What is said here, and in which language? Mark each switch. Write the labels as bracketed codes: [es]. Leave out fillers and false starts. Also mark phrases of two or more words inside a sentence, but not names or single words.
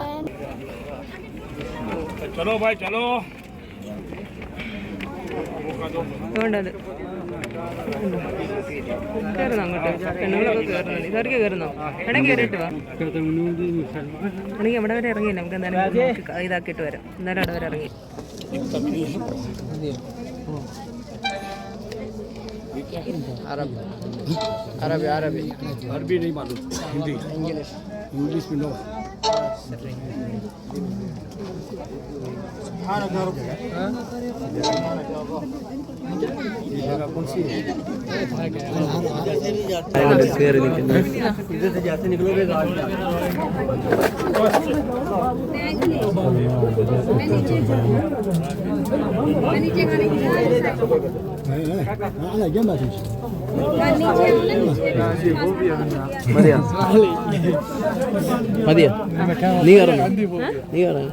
[ml] കയറുന്നോ അങ്ങോട്ട്? പെണ്ണുങ്ങളൊക്കെ കയറുന്നുണ്ട്. ഇതറിയ കയറുന്നോ? ഇടയ്ക്ക് കയറിയിട്ട് വാ. ആണെങ്കിൽ അവിടെ വരെ ഇറങ്ങിയില്ല. നമുക്ക് എന്തായാലും ഇതാക്കിയിട്ട് വരാം. എന്തായാലും അവിടെ വരെ ഇറങ്ങി. [hi] अरबी नहीं मालूम, हिंदी इंग्लिश में नो। कौन सी इधर से जाते निकलोगे [ml] മതിയാ മതിയാ നീ കയറണം, നീ കയറണം.